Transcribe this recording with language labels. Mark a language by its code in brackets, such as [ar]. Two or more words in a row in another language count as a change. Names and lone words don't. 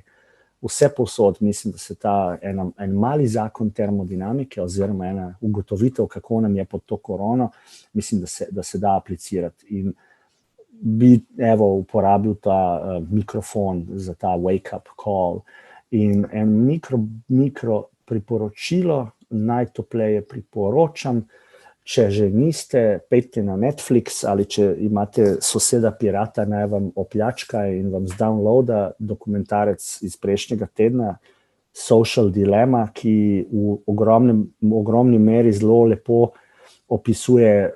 [sl] Vse povsod mislim, da se en mali zakon termodinamike oziroma ena ugotovitev, kako nam je pod to korono, mislim, da se da aplicirati. In bi uporabil ta mikrofon za ta [en] wake-up call [sl] in en mikro priporočilo, najtopleje priporočam, če že niste, pojdite na Netflix ali če imate soseda pirata, naj vam opljačka in vam zdownloada dokumentarec iz prejšnjega tedna, [en] Social Dilemma, [sl] ki v ogromni meri zelo lepo opisuje